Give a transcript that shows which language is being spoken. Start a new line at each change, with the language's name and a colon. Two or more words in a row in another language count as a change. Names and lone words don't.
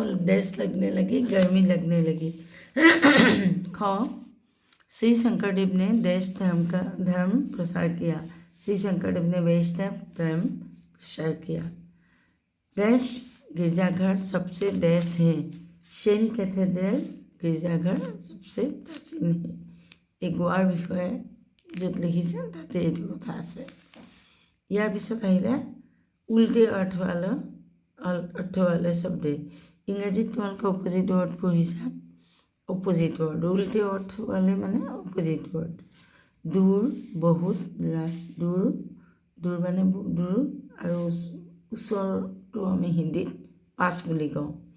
Hindi: डैश लगने लगी गर्मी लगने लगी ख श्री शंकरदेव ने डैश धर्म प्रसार किया श्री शंकरदेव ने वैष्णव धर्म प्रसार किया डैश गिरजाघर सबसे डैश है सेंट कैथेड्रेल गिरजाघर सबसे प्राचीन
Assamese: है এই গোৱাৰ বিষয়ে য'ত লিখিছে তাতে এইটো কথা আছে ইয়াৰ পিছত আহিলে
Hindi: उल्टे अर्थवाले शब्दे
Assamese: ইংৰাজীত তোমালোকে
English: opposite word
Assamese: পঢ়িছা
English: opposite word
Hindi: उल्टे अर्थवाले
Assamese: মানে
English: opposite word
Hindi: दूर बहुत दूर दूर
Assamese: মানে দূৰ আৰু ওচৰটো আমি হিন্দীত পাছ বুলি কওঁ